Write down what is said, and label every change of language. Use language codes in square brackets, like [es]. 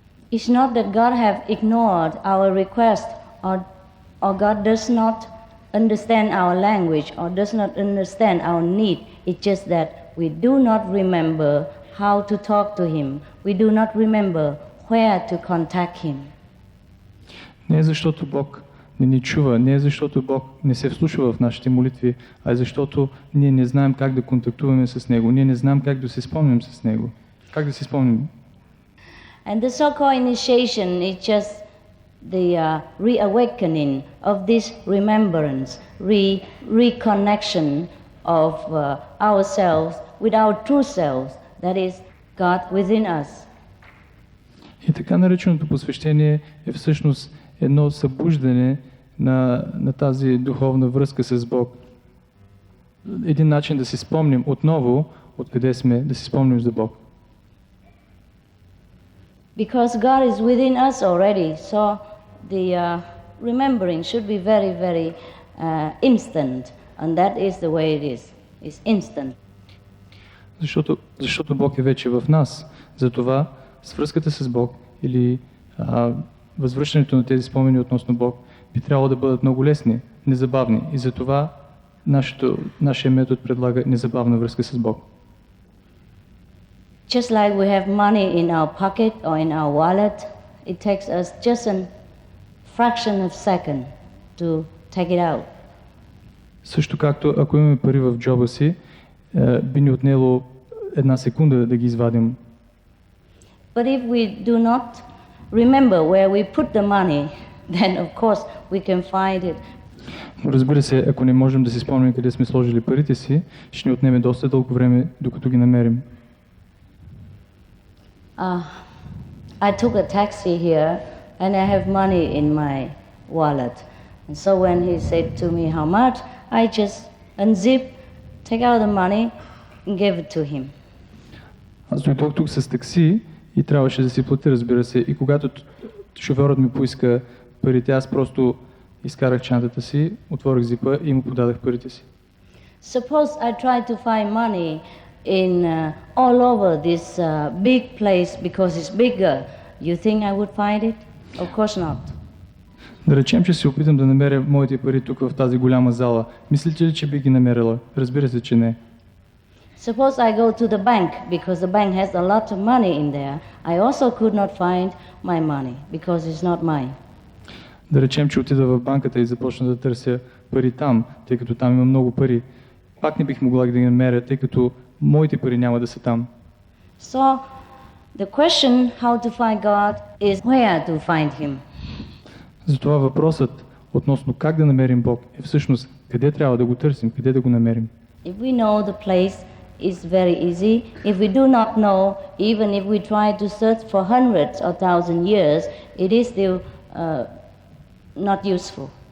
[en] It's not that God have ignored our request or God does not understand our language or does not understand our need. It's just that we do not remember how to talk to Him. We do not remember where to contact Him. [bg] Не е защото Бог не ни чува, не е защото Бог не се вслушва в нашите молитви, а е защото ние не знаем как да контактуваме с Него, ние не знаем как да се спомним с Него. Как да се спомним? [en] And the so-called initiation is just the reawakening of this remembrance, reconnection of ourselves with our true selves, that is God within us. [bg] И така нареченото посвещение е всъщност едно събуждане на тази духовна връзка с Бог. Един начин да си спомним отново откъде сме, да си спомним за Бог. [en] Because God is within us already, so the remembering should be very, very instant, and that is the way it is. It's instant. [bg] Защото Бог е вече в нас. Затова свръзката с Бог или възвръщането на тези спомени относно Бог би трябвало да бъдат много лесни, незабавни. И затова нашия метод предлага незабавна връзка с Бог. [en] Just like we have money in our pocket or in our wallet, it takes us just a fraction of a second to take it out. [bg] Също както ако имаме пари в джоба си, би ни отнело една секунда да ги извадим. [en] But if we do not remember where we put the money, then of course we can find it. [bg] Но разбира се, ако не можем да си спомним къде сме сложили парите си, ще ни отнеме доста дълго време, докато ги намерим. [en] I took a taxi here and I have money in my wallet. And so when he said to me how much, I just unzip, take out the money and give it to him. [bg] Аз дойдох тук с такси и трябваше да си платя, разбира се. И когато шофьорът ми поиска парите, аз просто изкарах чантата си, отворих зипа и му подадах парите си. [en] Suppose I try to find money in all over this big place because it's bigger. You think I would find it? Of course not. [bg] Да речем, че се опитам да намеря моите пари тук в тази голяма зала. Мислите ли, че би ги намерила? Разбира се, че не. [en] Suppose I go to the bank because the bank has a lot of money in there. I also could not find my money because it's not mine. [bg] Да речем, че отида в банката и започна да търся пари там, тъй като там има много пари. Пак не бих могла да ги намеря, тъй като моите пари няма да са там. [en] So the question how to find God is where to find him. [bg] Затова въпросът относно как да намерим Бог е всъщност къде трябва да го търсим, къде да го намерим. [en] If we know the place, is very easy. If we do not know, even if we try to search for hundreds or thousand years, it is still not useful.